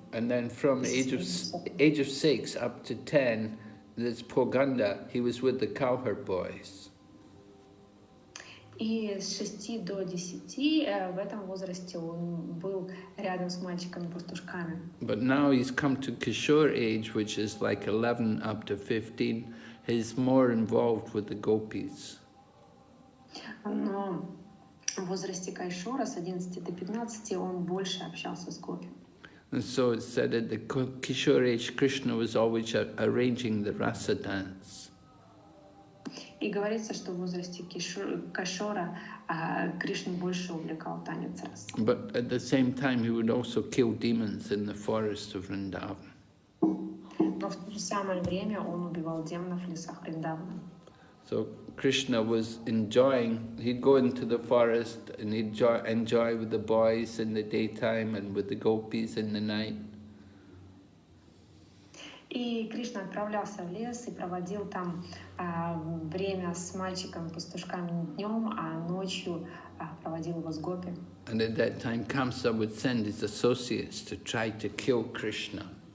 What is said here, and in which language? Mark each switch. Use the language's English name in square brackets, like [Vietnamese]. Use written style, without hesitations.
[English] And then from age of 6 up to 10, this Poganda, he was with the cowherd boys. [Russian] И с 6 до 10 в этом возрасте он был рядом с мальчиками-пастушками. [English] But now he's come to Kishore age, which is like 11 up to 15. He's more involved with the gopis. [Russian] Но в возрасте Кайшора с 11 до 15 он больше общался с гопи. [English] And so it's said at the Kishore age, Krishna was always arranging the rasa dance. [Russian] И говорится, что в возрасте Кайшора Кришну больше увлекал танец раса. [English] But at the same time, he would also kill demons in the forest of Vrindavan. [Russian] Но в то же самое время он убивал демонов в лесах Вриндавана. [English] So Krishna was enjoying, he'd go into the forest and he'd enjoy with the boys in the daytime and with the gopis in the night. [Russian] И Кришна отправлялся в лес и проводил там время с мальчиками-пастушками днем, а ночью проводил его с гопи. [English] And at that time, Kamsa would send his associates to try to kill Krishna.